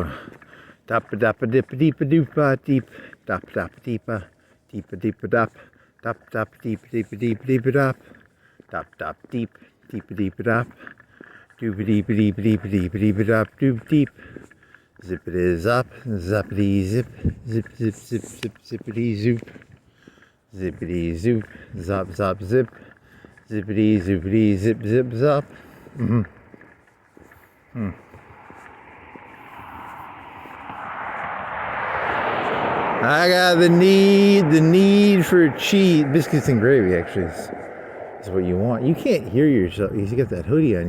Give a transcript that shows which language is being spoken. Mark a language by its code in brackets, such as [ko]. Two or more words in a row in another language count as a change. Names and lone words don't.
[en] Dappa dappa dippa deepa doopa deep. Dap dap deepa deepa deepa dap. Dap dap deepa deepa deepa deepa dap. Dap dap deep deepa deepa dap. Doopa deepa deepa deepa deepa deepa dap doop deep. Zippity zap, zappity zip, zip zip zip zip zippity zoop. Zippity zoop, zop zop zip, zippity zoopity zip zip zop. I got the need for cheese. Biscuits and gravy actually is what you want. You can't hear yourself. You got that hoodie on.